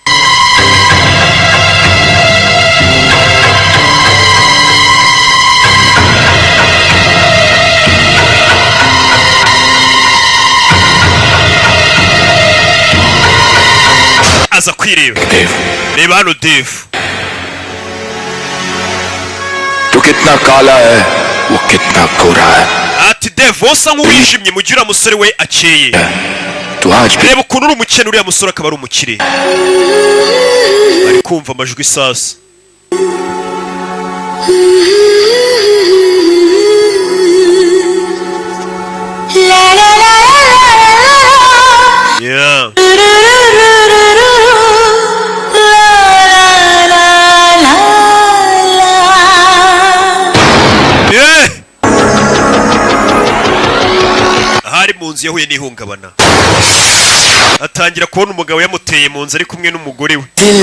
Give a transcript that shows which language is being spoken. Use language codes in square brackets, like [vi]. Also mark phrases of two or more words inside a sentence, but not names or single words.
[rw] aza kwireba reba hano Dave [hi] तो कितना काला है वो कितना गोरा है [rw] ati Dave wosa nk'uwijimye mu gihe uriya musore we akeye [hi] तो आज भी [rw] reba ukuntu uri umukene uriya musore akaba ari umukire ari kumva amajwi sasa yeah hari mu nzu yahuye n'ihungabana atangira kubona umugabo yamuteye mu nzu ari kumwe n'umugore we